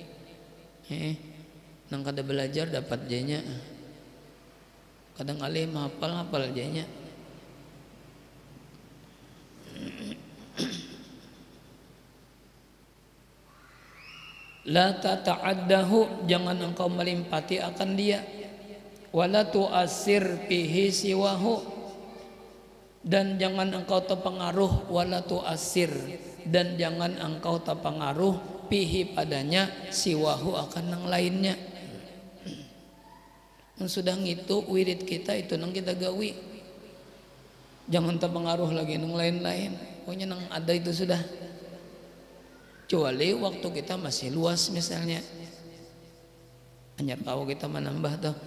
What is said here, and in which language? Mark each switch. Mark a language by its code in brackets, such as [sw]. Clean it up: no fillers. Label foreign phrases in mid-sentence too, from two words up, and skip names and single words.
[bjn] Nang kada belajar dapat janya, kadang alim hafal janya. La tata'addahu, jangan engkau melimpati akan dia. [ar] Wala tu'asir bihi siwahu, [id] dan jangan engkau terpengaruh. [ar] Wala tu'asir, [id] dan jangan engkau terpengaruh bihi padanya siwahu akan yang lainnya. [bjn] Sudah ngitu wirid kita itu nang kita gawi, jangan terpengaruh lagi nang lain-lain. Pokoknya nang ada itu sudah. Kecuali waktu kita masih luas misalnya, hanya tahu kita menambah tuh.